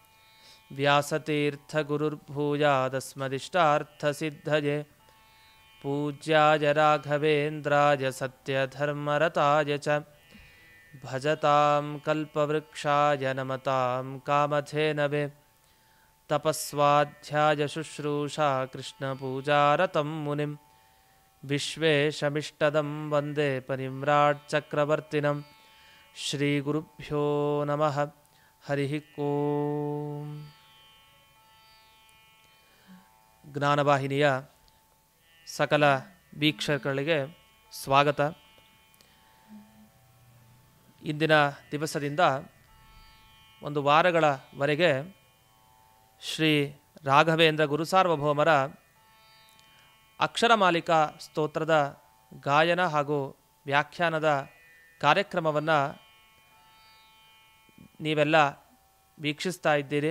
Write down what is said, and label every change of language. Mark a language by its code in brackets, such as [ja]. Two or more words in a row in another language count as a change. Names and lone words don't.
[sa] व्यासतीर्थगुरुर्भूयादस्मदिष्टार्थसिद्धये पूज्याय राघवेन्द्राय सत्यधर्मरताय च भजतां कल्पवृक्षाय नमतां कामधेनवे तपस्वाध्यायशुश्रूषा कृष्णपूजारतं मुनिं विश्वेशमिष्टदं वन्दे परिम्राट्चक्रवर्तिनं श्रीगुरुभ्यो नमः हरिः ओಂ. [kn] ಜ್ಞಾನವಾಹಿನಿಯ ಸಕಲ ವೀಕ್ಷಕರಿಗೆ ಸ್ವಾಗತ. ಇಂದಿನ ದಿವಸದಿಂದ ಒಂದು ವಾರಗಳವರೆಗೆ ಶ್ರೀ ರಾಘವೇಂದ್ರ ಗುರುಸಾರ್ವಭೌಮರ ಅಕ್ಷರಮಾಲಿಕಾ ಸ್ತೋತ್ರದ ಗಾಯನ ಹಾಗೂ ವ್ಯಾಖ್ಯಾನದ ಕಾರ್ಯಕ್ರಮವನ್ನು ನೀವೆಲ್ಲ ವೀಕ್ಷಿಸ್ತಾ ಇದ್ದೀರಿ.